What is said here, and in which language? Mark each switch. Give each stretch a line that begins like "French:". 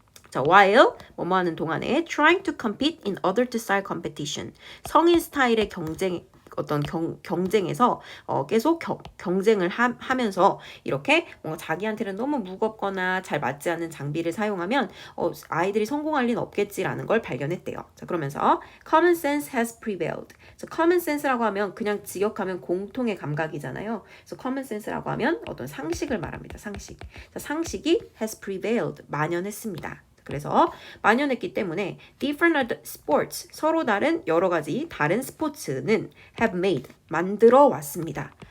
Korean: 자, while 뭐뭐 하는 동안에
English: trying to compete in adult style competition
Korean: 성인 스타일의 어떤 경쟁에서 계속 경쟁을 하면서 이렇게 뭔가 자기한테는 너무 무겁거나 잘 맞지 않는 장비를 사용하면 아이들이 성공할 리는 없겠지라는 걸 발견했대요. 자, 그러면서
English: common sense has prevailed.
Korean: 자, common sense라고 하면 그냥 직역하면 공통의 감각이잖아요. 그래서 common sense라고 하면 어떤 상식을 말합니다. 상식. 자, 상식이
English: has prevailed.
Korean: 만연했습니다. 그래서 만연했기 때문에
English: different sports,
Korean: 서로 다른 여러 가지 다른 스포츠는
English: have made,
Korean: 만들어 왔습니다.